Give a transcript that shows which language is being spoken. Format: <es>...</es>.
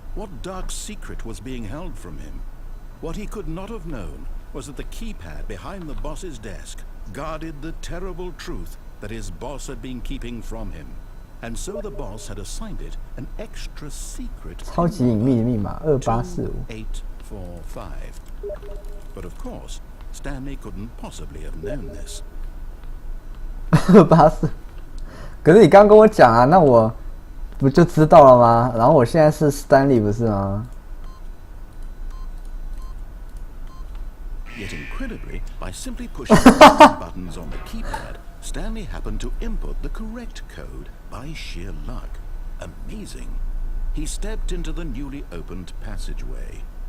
<en>What dark secret was being held from him? What he could not have known was that the keypad behind the boss's desk guarded the terrible truth that his boss had been keeping from him. and so the boss had assigned it an extra secret</en> <zh>超级隐秘的密码2845。 2845.</zh> <en>But of course, Stanley couldn't possibly have known this.</en> <zh>284，可是你刚跟我讲啊，那我不就知道了吗？然后我现在是 Stanley 不是吗？</zh> <en>Yet incredibly, by simply pushing the buttons on the keypad, Stanley happened to input the correct code by sheer luck. Amazing. He stepped into the newly opened passageway.</en>